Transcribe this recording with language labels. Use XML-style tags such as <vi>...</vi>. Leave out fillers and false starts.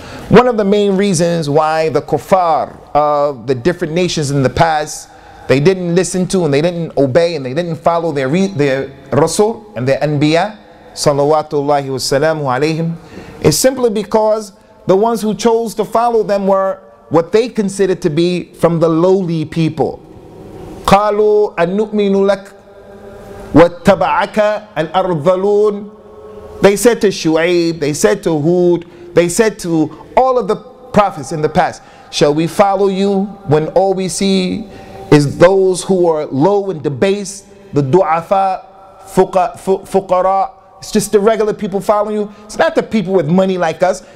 <en>One of the main reasons why the kuffar of the different nations in the past, they didn't listen to and they didn't obey and they didn't follow their rasul and their anbiya, salawatullahi wa salamu alayhim, is simply because the ones who chose to follow them were what they considered to be from the lowly people.</en> <ar>قالوا أن نؤمن لك واتبعك الأرذلون.</ar> <en>They said to Shu'aib, they said to Hud, they said to all of the prophets in the past, shall we follow you when all we see is those who are low and debased, the du'afa, fuqara? It's just the regular people following you. It's not the people with money like us.</en>